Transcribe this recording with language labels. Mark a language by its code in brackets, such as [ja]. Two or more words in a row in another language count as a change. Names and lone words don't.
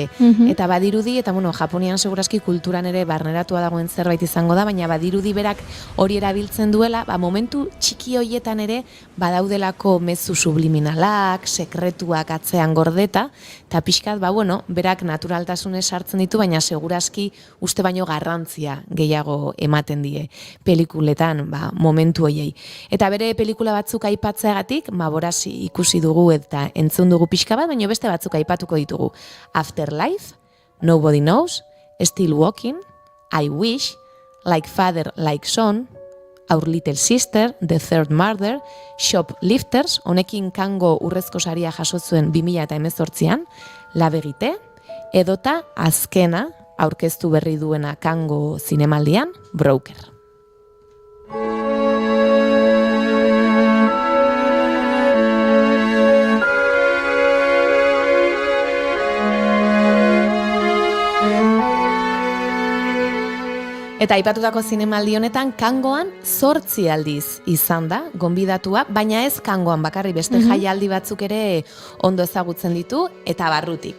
[eu] Eta badirudi, eta Japonian segurazki kulturan ere barneratua dagoen zerbait izango da, baina badirudi berak hori erabiltzen duela, momentu txiki hoietan ere badaudelako mezu subliminalak, sekretuak atzean gordeta, eta pixkat, berak naturaltasunez sartzen ditu, baina segurazki uste baino garrantzia gehiago ematen die pelikuletan, momentu hoiei. Eta bere pelikula batzuk aipatzeagatik, Borasi ikusi dugu eta entzun dugu pixka bat, baina beste batzuk aipatuko ditugu. Afterlife, Nobody Knows, Still Walking, I Wish, Like Father, Like Son, Our Little Sister, The Third Murder, Shoplifters, honekin Kango urrezko saria jasotzuen 2018an, La Verite, edota azkena aurkeztu berri duena Kango zinemaldian, Broker. Eta aipatutako zinemaldi honetan Kangoan 8 aldiz izan da, gonbidatua, baina ez Kangoan bakarri beste jaialdi batzuk ere ondo ezagutzen ditu eta barrutik.